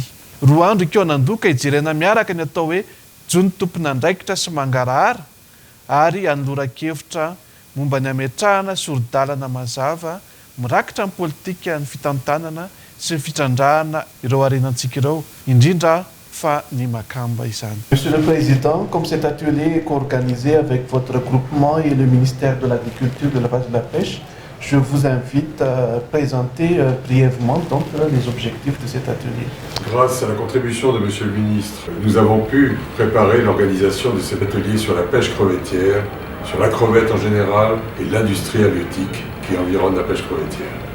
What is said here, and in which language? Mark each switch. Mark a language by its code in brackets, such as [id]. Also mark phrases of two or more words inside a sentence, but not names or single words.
[mg] 2 andro ikaonandoha ka ijerena miaraka ny atao hoe jono tompon'andraikitra sy mangarahara ary anolora-kevitra momba ny ametrahana sorodalana mazava mirakitra ny politika ny fitantanana sy ny fitrandrahana ireo arenantsika ireo indrindra fa ny makamba izany. [fr] Monsieur le Président, comme cet atelier est organisé avec votre groupement et le ministère de l'Agriculture, de l'Élevage et de la Pêche, je vous invite à présenter brièvement donc, les objectifs de cet atelier. Grâce à la contribution de Monsieur le Ministre, nous avons pu préparer l'organisation de cet atelier sur la pêche crevettière, sur la crevette en général et l'industrie halieutique qui environne la pêche crevettière.